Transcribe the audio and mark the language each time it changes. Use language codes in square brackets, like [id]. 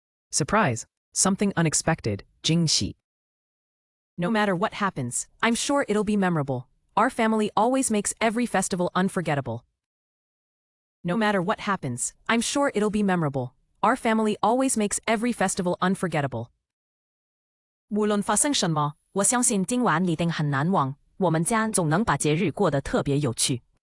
[en] Surprise. Something unexpected. [zh] 惊喜。 [en] No matter what happens, I'm sure it'll be memorable. Our family always makes every festival unforgettable. No matter what happens, I'm sure it'll be memorable. Our family always makes every festival unforgettable. [zh] 无论发生什么，我相信今晚一定很难忘。我们家总能把节日过得特别有趣。